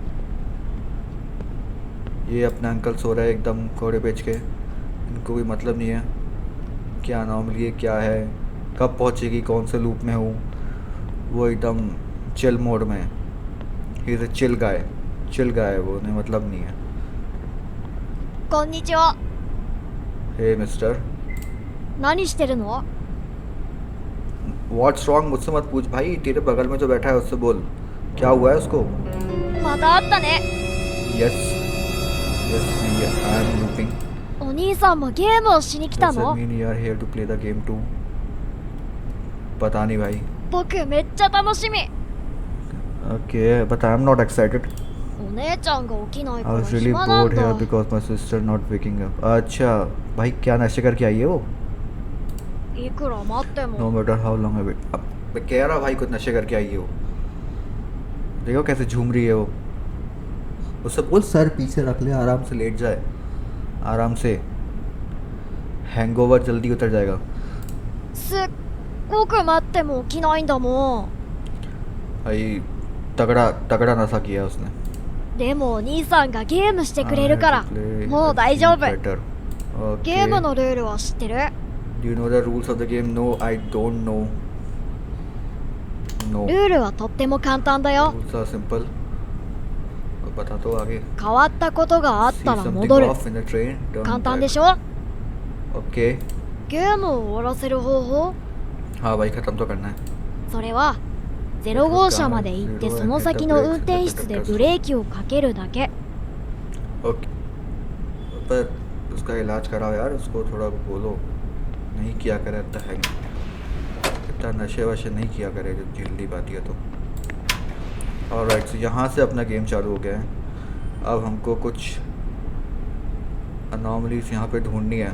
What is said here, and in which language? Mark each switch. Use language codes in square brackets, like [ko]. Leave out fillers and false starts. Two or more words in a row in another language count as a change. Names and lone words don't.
[hi] ये अपना अंकल सो रहा है एकदम कोड़े बेच के, इनको कोई मतलब नहीं है क्या नॉर्मली क्या है, कब पहुँचेगी, कौन से लूप में हूँ। वो एकदम [en] chill mode [hi] में, [en] he is a chill guy, [hi] वो नहीं मतलब नहीं है। [ja] こんにちは。 [en] hey mister, [ja] 何してるの？ [en] what's wrong [hi] मुझसे मत पूछ भाई, तेरे बगल में जो बैठा है उससे बोल क्या हुआ है उसको। [ja] また会ったね。 [en] yes yes, I am looping. [ja] お兄さんもゲームをしに来た [en] Does that [ja] の？ [en] mean you are here to play the game too? [hi] पता नहीं भाई। [ja] 僕めっちゃ楽しみ。 [en] Okay, but I am not excited. [ja] お姉ちゃんが起きない [en] I [ja] から [en] was really [ja] 暇なん [en] bored here [ja] だ。 [en] because my sister not waking up. [hi] अच्छा भाई, क्या नशे करके आई है वो? [ja] いくら待って [en] No [ja] も。 [en] matter how long I wait. [hi] अब मैं कह रहा भाई कुछ नशे करके आई है वो। देखो कैसे झूम रही है वो। उससे बोल सर पीछे रख ले, आराम से लेट जाए, आराम से। हैंगओवर जल्दी उतर जाएगा। [ja] すっごく待っても起きないんだもん。 [hi] भाई तगड़ा तगड़ा नशा किया उसने। [ja] でもお兄さんがゲームしてくれるか [en] I [ja] ら [en] have to play [ja] もう [en] and [ja] 大丈 [en] feel [ja] 夫。 [en] better. [ja] ゲーム [en] Okay. [ja] のルールは知ってる？ [en] Do you know the rules of the game? No, I don't know. No. [ja] ルールはとっても簡単だよ。 [en] Rules are simple. [hi] अब बता तो आगे. [ja] 変わったことがあっ [en] See [ja] たら [en] something [ja] 戻る。 [en] off in the train. Turn [ja] 簡単 [en] back. [ja] でしょ？ [en] Okay. [ja] ゲームを終わらせる方法？ [hi] हाँ भाई, खत्म तो करना है. [ja] それは0号車まで行ってその先の運転室でブレーキをかけるだけ。 [en] Okay. [hi] पर उसका इलाज कराओ यार, उसको थोड़ा बोलो नहीं किया करे इतना है, इतना नशे वशे नहीं किया करे जब जल्दी बाती है तो। ऑलराइट, तो यहाँ से अपना गेम चालू हो गया है। अब हमको कुछ अनॉमलीज यहाँ पे ढूंढनी है।